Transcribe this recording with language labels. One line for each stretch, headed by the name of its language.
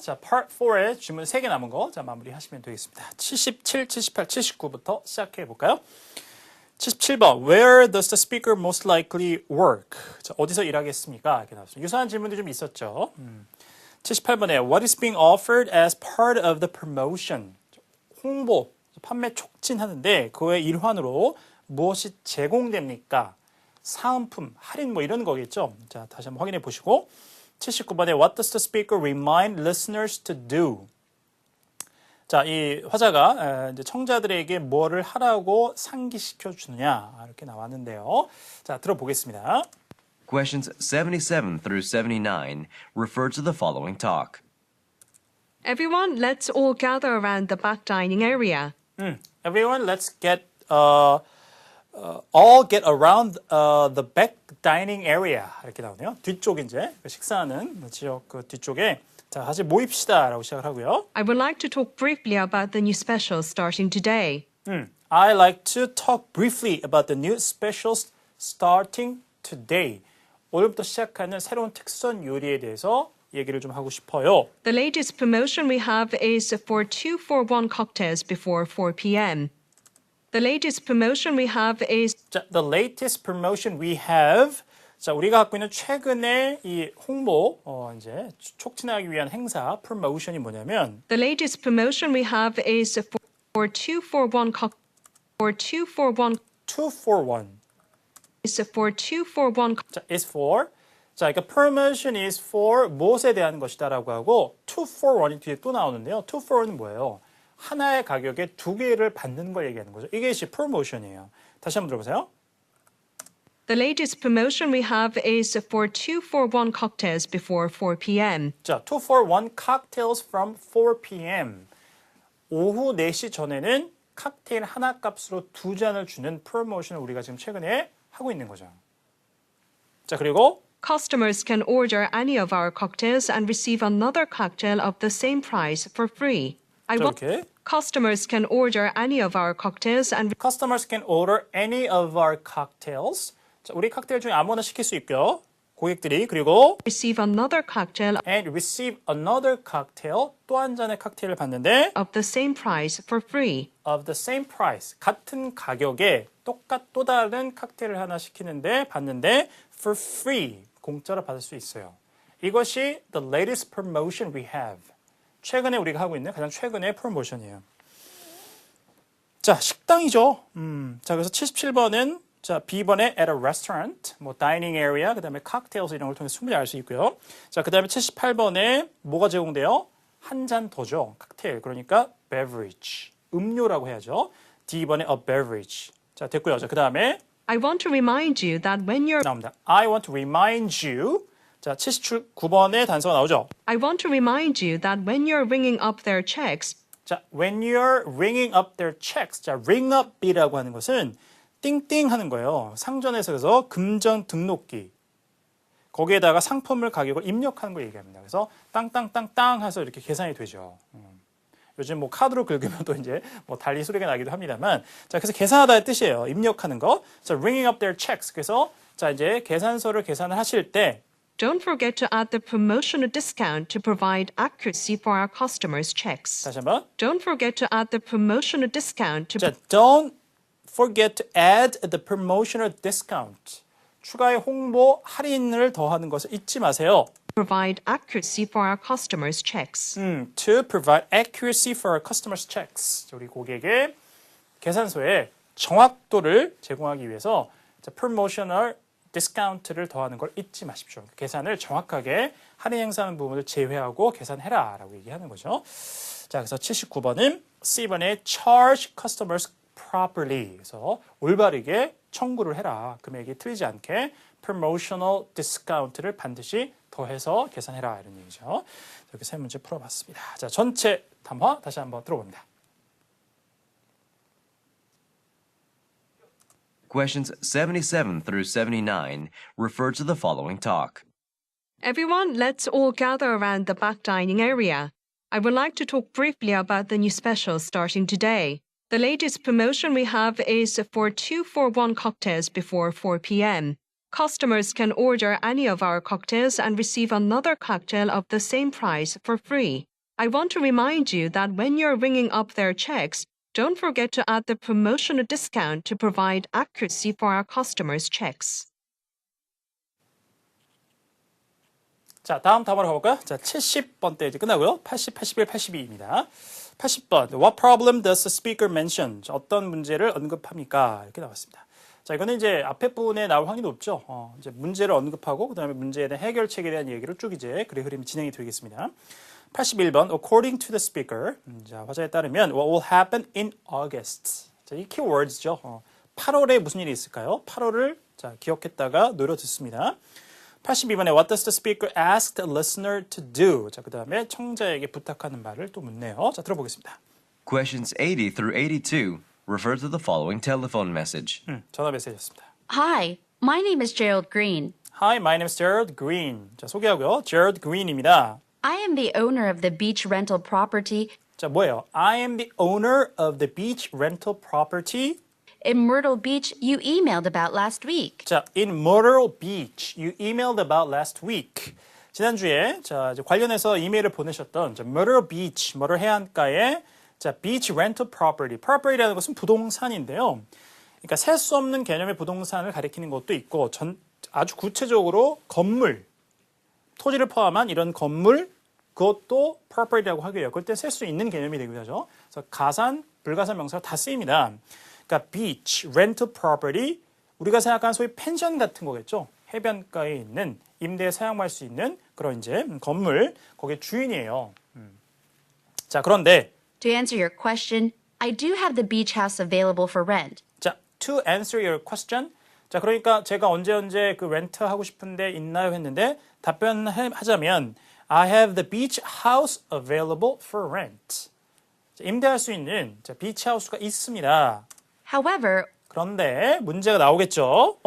Korean: 자, Part 4의 질문 3개 남은 거, 자, 마무리하시면 되겠습니다. 77, 78, 79부터 시작해 볼까요?
English: 77번, Where does the speaker most likely work?
Korean: 자, 어디서 일하겠습니까? 이렇게 나왔습니다. 유사한 질문들이 좀 있었죠.
English: 78번에 What is being offered as part of the promotion?
Korean: 홍보, 판매 촉진하는데 그의 일환으로 무엇이 제공됩니까? 사은품, 할인 뭐 이런 거겠죠. 자, 다시 한번 확인해 보시고 79번에
English: What does the speaker remind listeners to do?
Korean: 자, 이 화자가 이제 청자들에게 뭐를 하라고 상기시켜 주느냐 이렇게 나왔는데요. 자, 들어보겠습니다.
English: Questions 77 through 79 refer to the following talk. Everyone, let's all gather around the back dining area. Everyone, let's get all get around the back dining area
Korean: 이렇게 나오네요. 뒤쪽 이제 식사하는 지역 그 뒤쪽에 자, 같이 모입시다라고 시작을 하고요.
English: I would like to talk briefly about the new specials starting today. I like to talk briefly about the new specials starting today.
Korean: 오늘부터 시작하는 새로운 특선 요리에 대해서 얘기를 좀 하고 싶어요.
English: The latest promotion we have is for 2 for 1 cocktails before 4 p.m. The latest promotion we have is 자, the latest promotion we have.
Korean: 자, 우리가 갖고 있는 최근의 이 홍보, 이제 촉진하기 위한 행사, promotion이 뭐냐면
English: the latest promotion we have is for 2 for 1 for 2 for 1 2 for 1. is for 2 for 1 자, is for.
Korean: 자, 그러니까
English: promotion is for
Korean: 무엇에 대한 것이다라고 하고 2 for 1이 뒤에 또 나오는데요. 2 for 1은 뭐예요? 하나의 가격에 두 개를 받는 걸 얘기하는 거죠. 이게 이제 promotion이에요. 다시 한번 들어보세요.
English: The latest promotion we have is for 2 for 1 cocktails before 4 p.m. 자, 2 for 1 cocktails from 4 p.m.
Korean: 오후 4시 전에는 칵테일 하나 값으로 2잔을 주는 프로모션을 우리가 지금 최근에 하고 있는 거죠. 자, 그리고
English: Customers can order any of our cocktails and receive another cocktail of the same price for free.
Korean: 이렇게
English: Customers can order any of our cocktails and Customers can order any of our cocktails.
Korean: 자, 우리 칵테일 중에 아무거나 시킬 수 있고요. 고객들이 그리고
English: receive another cocktail and receive another cocktail
Korean: 또 한 잔의 칵테일을 받는데
English: of the same price for free. of the same price
Korean: 같은 가격에 또 다른 칵테일을 하나 시키는데 받는데
English: for free
Korean: 공짜로 받을 수 있어요. 이것이
English: the latest promotion we have.
Korean: 최근에 우리가 하고 있는 가장 최근의 프로모션이에요. 자, 식당이죠. 자, 그래서 77번은 자, B번에
English: at a restaurant,
Korean: 뭐
English: dining area,
Korean: 그다음에 cocktails 이런 걸 통해서 충분히 알 수 있고요. 자, 그다음에 78번에 뭐가 제공돼요? 한 잔 더죠. 칵테일. 그러니까 beverage. 음료라고 해야죠. D번에
English: a beverage.
Korean: 자, 됐고요. 자, 그다음에
English: I want to remind you that when you're
Korean: 나옵니다.
English: I want to remind you.
Korean: 자, 79번에 단서가 나오죠.
English: I want to remind you that when you're ringing up their checks, 자, when you're ringing up their checks.
Korean: 자, ring up이라고 하는 것은 띵띵 하는 거예요. 상점에서 그래서 금전 등록기. 거기에다가 상품을 가격을 입력하는 걸 얘기합니다. 그래서 땅땅땅땅 해서 이렇게 계산이 되죠. 요즘 뭐 카드로 긁으면 또 이제 뭐 달리 소리가 나기도 합니다만, 자, 그래서 계산하다의 뜻이에요. 입력하는 거.
English: 자, ringing up their checks.
Korean: 그래서 자, 이제 계산서를 계산을 하실 때
English: don't forget to add the promotional discount to provide accuracy for our customers' checks.
Korean: 다시 한번.
English: Don't forget to add the promotional discount to 자, don't forget to add the promotional discount.
Korean: 추가의 홍보 할인을 더하는 것을 잊지 마세요.
English: provide accuracy for our customers' checks. To provide accuracy for our customers' checks.
Korean: 우리 고객의 계산서에 정확도를 제공하기 위해서 promotional discount를 더하는 걸 잊지 마십시오. 계산을 정확하게 할인 행사하는 부분을 제외하고 계산해라 라고 얘기하는 거죠. 자, 그래서 79번은 C번에
English: charge customers properly.
Korean: 그래서 올바르게 청구를 해라. 금액이 틀리지 않게 promotional discount를 반드시 더해서 계산해라 이런 얘기죠. 이렇게 세 문제 풀어봤습니다. 자, 전체 담화 다시 한번 들어봅니다.
English: Questions 77 through 79 refer to the following talk. Everyone, let's all gather around the back dining area. I would like to talk briefly about the new specials starting today. The latest promotion we have is for 2 for 1 cocktails before 4 p.m. Customers can order any of our cocktails and receive another cocktail of the same price for free. I want to remind you that when you're ringing up their checks, don't forget to add the promotional discount to provide accuracy for our customers' checks.
Korean: 자, 다음 답으로 가볼까요? 자, 70번대 이제 끝나고요. 80, 81, 82입니다. 80번.
English: What problem does the speaker mention?
Korean: 자, 어떤 문제를 언급합니까? 이렇게 나왔습니다. 자, 이거는 이제 앞에 부분에 나올 확률이 높죠. 이제 문제를 언급하고 그다음에 문제에 대한 해결책에 대한 얘기를 쭉 이제 글의 흐름이 진행이 되겠습니다. 81번.
English: According to the speaker.
Korean: 자, 화자에 따르면
English: what will happen in August.
Korean: 자, 이 키워드죠. 8월에 무슨 일이 있을까요? 8월을 자, 기억했다가 노려 듣습니다.
English: 82번에 What does the speaker ask the listener to do?
Korean: 자, 그 다음에 청자에게 부탁하는 말을 또 묻네요. 자, 들어보겠습니다.
English: Questions 80 through 82 refer to the following telephone message.
Korean: 전화 메시지였습니다.
English: Hi, my name is Gerald Green. Hi, my name is Gerald Green.
Korean: 자, 소개하고요. Gerald Green입니다.
English: I am the owner of the beach rental property
Korean: 자, 뭐예요?
English: I am the owner of the beach rental property. in Myrtle Beach you emailed about last week. 자, in Myrtle Beach, you emailed about last week.
Korean: 지난주에 자, 이제 관련해서 이메일을 보내셨던 자, Myrtle Beach, 머럴 해안가의 자,
English: beach rental property.
Korean: property라는 것은 부동산인데요. 그러니까 셀 수 없는 개념의 부동산을 가리키는 것도 있고 아주 구체적으로 건물, 토지를 포함한 이런 건물 그것도 property라고 하고요. 그럴 때 셀 수 있는 개념이 되기도 하죠. 그래서 가산, 불가산 명사가 다 쓰입니다. 그러니까
English: beach, rental property,
Korean: 우리가 생각하는 소위 펜션 같은 거겠죠. 해변가에 있는 임대에 사용할 수 있는 그런 이제 건물, 거기에 주인이에요. 자, 그런데
English: To answer your question, I do have the beach house available for rent. 자, to answer your question.
Korean: 자, 그러니까 제가 언제 그 렌트 하고 싶은데 있나요 했는데 답변하자면
English: I have the beach house available for rent.
Korean: 자, 임대할 수 있는 자, 비치 하우스가 있습니다.
English: However,
Korean: 그런데 문제가 나오겠죠.